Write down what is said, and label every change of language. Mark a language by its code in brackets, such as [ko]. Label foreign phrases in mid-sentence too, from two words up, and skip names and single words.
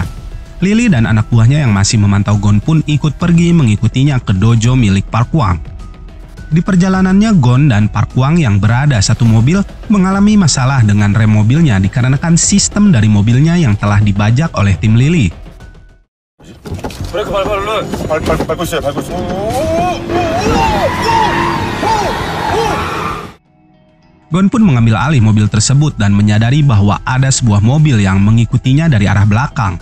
[id] Lily dan anak buahnya yang masih memantau Gon pun ikut pergi mengikutinya ke dojo milik Park Hwang. Di perjalanannya Gon dan Park Hwang yang berada satu mobil mengalami masalah dengan rem mobilnya dikarenakan sistem dari mobilnya yang telah dibajak oleh tim Lily. [ko] 브레이크 밟아 얼른. 밟고 있어요. [id] Gon pun mengambil alih mobil tersebut dan menyadari bahwa ada sebuah mobil yang mengikutinya dari arah belakang.